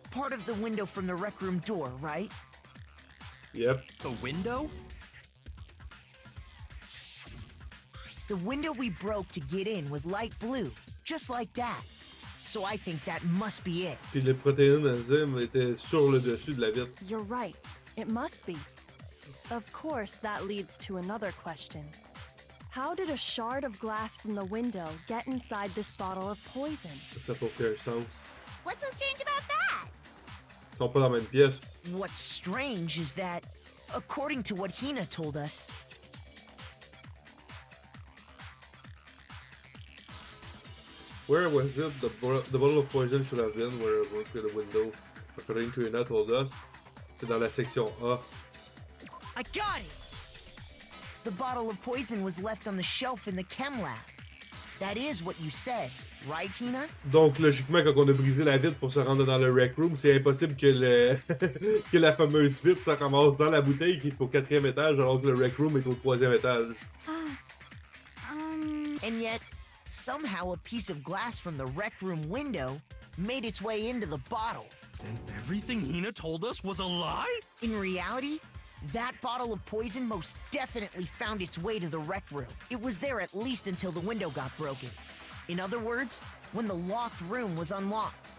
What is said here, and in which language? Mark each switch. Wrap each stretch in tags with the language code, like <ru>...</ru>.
<en>Part of the window from the rec room door, right? Yep. The window? The window we broke to get in was light blue, just like that. So I think that must be it.</en> <fr>Puis les protéines enzymes étaient sur le dessus de la vitre.</fr> <en>You're right. It must be. Of course, that leads to another question. How did a shard of glass from the window get inside this bottle of poison?</en> <fr>Ça peut faire sens.</fr> <en>What's so strange about that?</en> <fr>Ils sont pas dans la même pièce.</fr> <en>What's strange is that, according to what Hina told us, Where was it? The bottle of poison should have been where it went through the window. According to Ina told us.</en> <fr>C'est dans la section A.</fr> <en>I got it! The bottle of poison was left on the shelf in the chem lab. That is what you said, right, Hina?</en> <fr>Donc, logiquement, quand on a brisé la vitre pour se rendre dans le rec room, c'est impossible que que la fameuse vitre se ramasse dans la bouteille qui est au 4e étage alors que le rec room est au 3e étage.</fr> <en>And yet, somehow a piece of glass from the rec room window made its way into the bottle. And everything Hina told us was a lie? In reality, that bottle of poison most definitely found its way to the rec room. It was there at least until the window got broken. In other words, when the locked room was unlocked.</en>